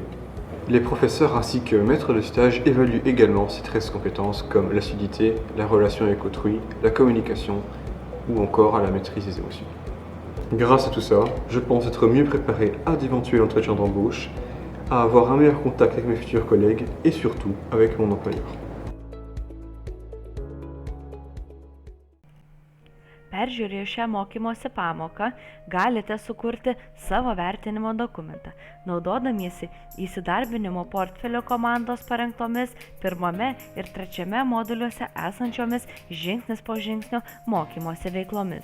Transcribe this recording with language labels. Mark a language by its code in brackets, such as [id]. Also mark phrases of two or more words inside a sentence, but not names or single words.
[fr] Les professeurs ainsi que maîtres de stage évaluent également ces 13 compétences comme l'assiduité, la relation avec autrui, la communication ou encore à la maîtrise des émotions. Grâce à tout ça, je pense être mieux préparé à d'éventuels entretiens d'embauche, à avoir un meilleur contact avec mes futurs collègues et surtout avec mon employeur. [lt] Peržiūrėję šią mokymosi pamoką, galite sukurti savo vertinimo dokumentą, naudodamiesi įsidarbinimo portfelio komandos parengtomis 1 ir 3 moduliuose esančiomis žingsnis po žingsnio mokymosi veiklomis.